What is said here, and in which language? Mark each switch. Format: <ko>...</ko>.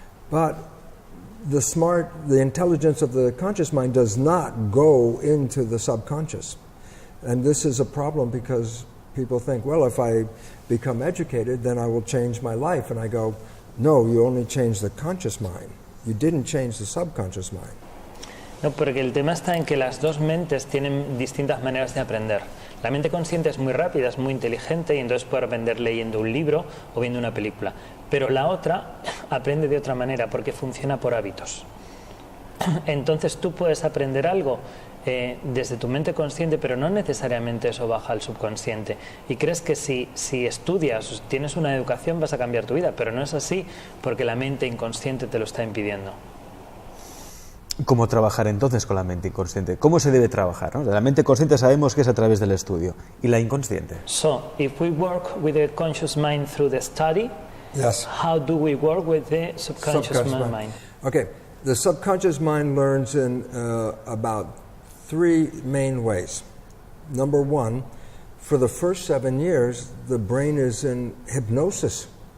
<en>But the intelligence of the conscious mind does not go into the subconscious. And this is a problem because people think, well, if I become educated, then I will change my life. And I go, no, you only change the conscious mind. You didn't change the subconscious mind.</en> <es>No, porque el tema está en que las dos mentes tienen distintas maneras de aprender. La mente consciente es muy rápida, es muy inteligente y entonces puede aprender leyendo un libro o viendo una película. Pero la otra aprende de otra manera porque funciona por hábitos. Entonces tú puedes aprender algo desde tu mente consciente, pero no necesariamente eso baja al subconsciente. Y crees que si estudias, tienes una educación, vas a cambiar tu vida, pero no es así porque la mente inconsciente te lo está impidiendo. ¿Cómo trabajar entonces con la mente inconsciente? ¿Cómo se debe trabajar? ¿No? La mente consciente sabemos que es a través del estudio. ¿Y la inconsciente?</es> <en>So, if we work with the conscious mind through the study, Yes. how do we work with the subconscious mind? Okay, the subconscious mind learns in about 3 main ways. Number 1, for the first 7 years, the brain is in hypnosis.</en>